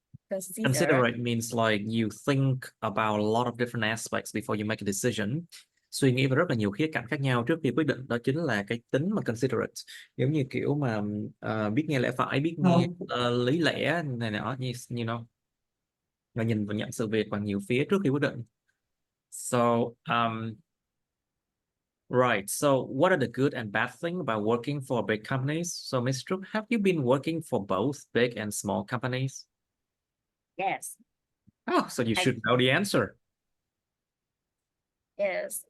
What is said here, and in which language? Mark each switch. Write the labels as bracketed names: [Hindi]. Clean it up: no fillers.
[English] Considerate means like you think about a lot of different aspects before you make a decision. [Vietnamese] Suy nghĩ về rất là nhiều khía cạnh khác nhau trước khi quyết định, đó chính là cái tính mà considerate. Giống như kiểu mà biết nghe lẽ phải, biết nghe lý lẽ này nọ, như know. Và nhìn và nhận sự việc bằng nhiều phía trước khi quyết định. [English] So right. So what are the good and bad things about working for big companies? So Ms. Trúc, have you been working for both big and small companies? Yes. Oh, so you should know the answer. Yes.